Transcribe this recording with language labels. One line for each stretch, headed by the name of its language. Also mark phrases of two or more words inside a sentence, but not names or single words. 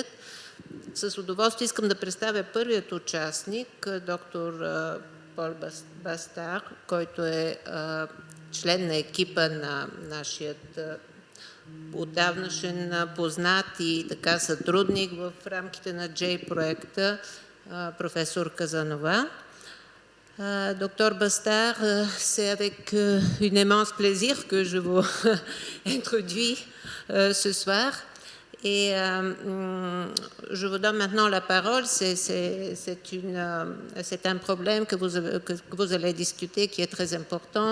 Bulgarian: С удоволствие искам да представя първият участник, доктор Пол Бастар, който е член на екипа на нашият отдавнашен познат и така сътрудник в рамките на J-проекта, професор Казанова.
French: Docteur Bastard, c'est avec un immense plaisir que je vous introduis ce soir. Et je vous donne maintenant la parole. C'est un problème que vous allez discuter qui est très important.